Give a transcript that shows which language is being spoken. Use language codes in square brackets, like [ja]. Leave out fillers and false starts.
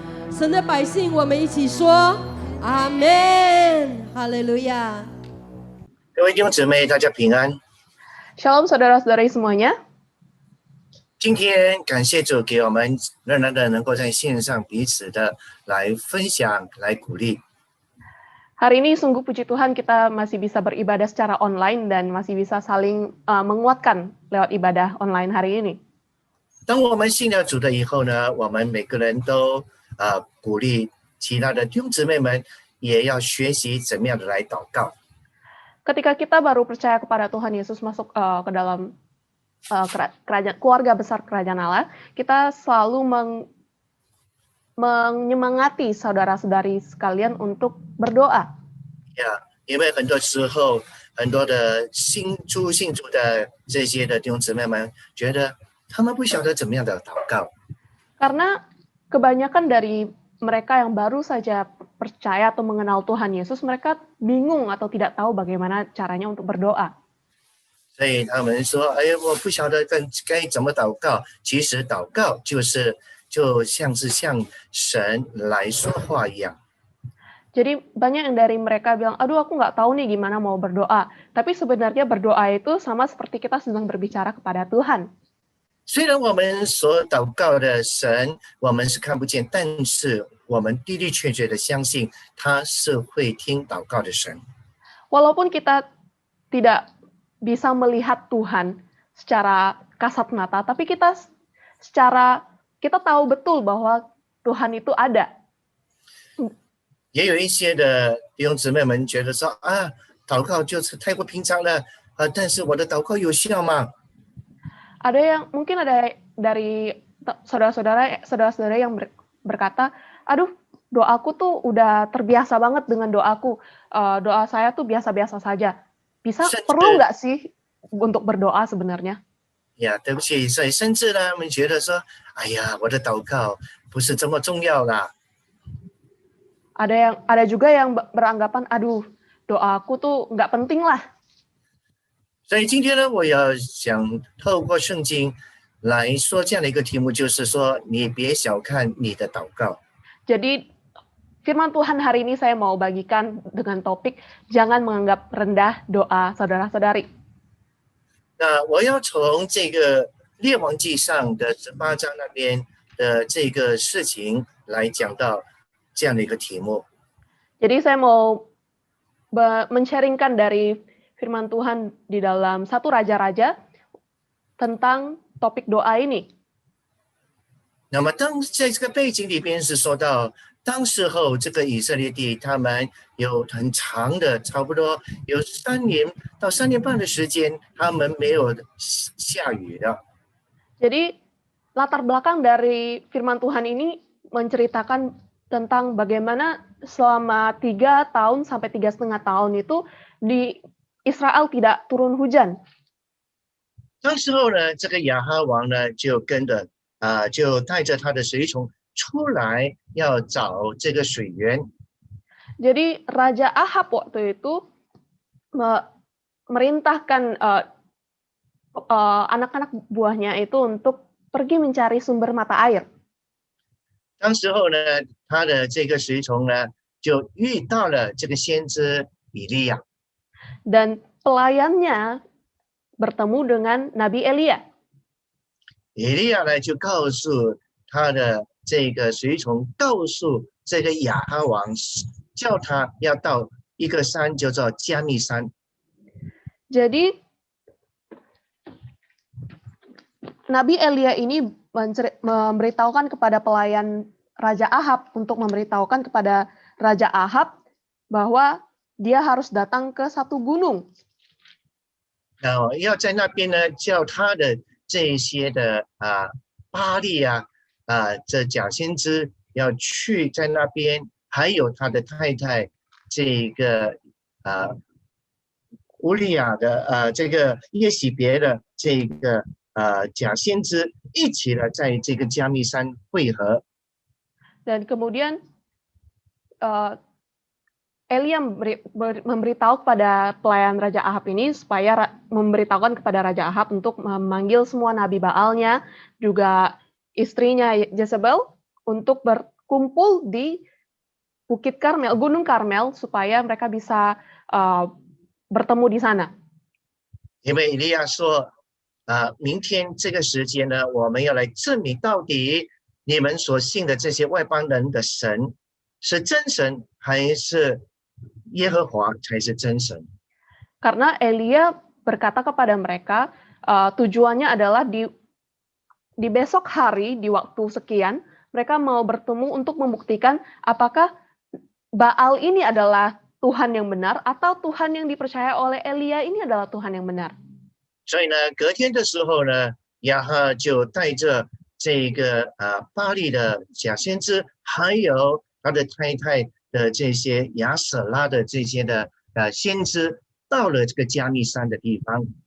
[zh] 神的百姓，我们一起说阿们，哈利路亚。各位弟兄姊妹，大家平安。 [id] Shalom saudara-saudari semuanya. [zh] 今天感谢主给我们仍然的能够在线上彼此的来分享、来鼓励。 [id] Hari ini sungguh puji Tuhan kita masih bisa beribadah secara online dan masih bisa saling menguatkan lewat ibadah online hari ini. [zh] 当我们信了主的以后呢，我们每个人都鼓励其他的弟兄姊妹们也要学习怎么样的来祷告。 [id] Ketika kita baru percaya kepada Tuhan Yesus masuk ke dalam kerajaan, keluarga besar kerajaan Allah, kita selalu menyemangati saudara-saudari sekalian untuk berdoa. [zh] 因为很多时候，很多的信主的这些的弟兄姊妹们觉得他们不晓得怎么样的祷告。 [id] Karena kebanyakan dari mereka yang baru saja percaya atau mengenal Tuhan Yesus, mereka bingung atau tidak tahu bagaimana caranya untuk berdoa. [zh] 所以他们说：“哎，我不晓得该怎么祷告。” 其实祷告就像是向神来说话一样。 [id] Jadi banyak yang dari mereka bilang, aduh aku nggak tahu nih gimana mau berdoa. Tapi sebenarnya berdoa itu sama seperti kita sedang berbicara kepada Tuhan. [zh] 虽然我们所祷告的神我们是看不见，但是我们的的确确的相信他是会听祷告的神。 [id] Walaupun kita tidak bisa melihat Tuhan secara kasat mata, tapi kita tahu betul bahwa Tuhan itu ada. [zh] 也有一些的弟兄姊妹们觉得说啊，祷告就是太过平常了但是我的祷告有效吗？ [id] Mungkin ada dari saudara-saudara yang berkata, aduh doaku tuh udah terbiasa banget dengan doaku, doa saya tuh biasa-biasa saja. Perlu nggak sih untuk berdoa sebenarnya? [zh] 对不起，所以甚至呢，我们觉得说，哎呀，我的祷告不是这么重要啦。 [id] Ada juga yang beranggapan, aduh doaku tuh nggak penting lah. [zh] 所以今天呢，我要想透过圣经来说这样的一个题目，就是说你别小看你的祷告。 [id] Jadi firman Tuhan hari ini saya mau bagikan dengan topik jangan menganggap rendah doa saudara-saudari. [zh] 那我要从这个列王记上的18章那边的这个事情来讲到这样的一个题目。 [id] Jadi saya mau men-sharingkan dari firman Tuhan di dalam 1 Raja-Raja tentang topik doa ini. [zh] 那么在这个背景里边是说到，当时候这个以色列地他们有很长的，差不多有3年到3年半的时间，他们没有下雨的。 [id] Jadi latar belakang dari firman Tuhan ini menceritakan tentang bagaimana selama 3 tahun sampai 3,5 tahun itu di Israel tidak turun hujan. [zh] 当时候呢，这个亚哈王呢就就带着他的随从出来要找这个水源。 [id] Jadi Raja Ahab waktu itu merintahkan anak-anak buahnya itu untuk pergi mencari sumber mata air. [zh] 当时候呢，他的这个随从呢就遇到了这个先知以利亚。 [id] Dan pelayannya bertemu dengan Nabi Elia. [zh] 以利亚呢就告诉他的这个随从，告诉这个亚哈王，叫他要到一个山，叫做加密山。 [id] Jadi Nabi Elia ini memberitahukan kepada pelayan Raja Ahab untuk memberitahukan kepada Raja Ahab bahwa dia harus datang ke satu gunung. [zh] 要在那边呢，叫他的这些的巴利这假先知要去在那边，还有他的太太这个乌利亚的这个耶洗别的这个假先知一起呢，在这个加密山会合。 [id] Dan kemudian Elia memberitahu kepada pelayan Raja Ahab ini supaya memberitahukan kepada Raja Ahab untuk memanggil semua nabi Baalnya, juga istrinya Jezebel, untuk berkumpul di Bukit Karmel, Gunung Karmel, supaya mereka bisa bertemu di sana. [zh] 因为以利亚说，明天这个时间呢，我们要来证明到底你们所信的这些外邦人的神是真神，还是耶和华才是真神。 [id] Karena Elia berkata kepada mereka, tujuannya adalah di besok hari, di waktu sekian, mereka mau bertemu untuk membuktikan apakah Baal ini adalah Tuhan yang benar atau Tuhan yang dipercaya oleh Elia ini adalah Tuhan yang benar. [zh] 所以呢，隔天的时候呢，亚哈就带着这个巴利的假先知，还有他的太太的这些亚舍拉的这些的先知，到了这个加密山的地方。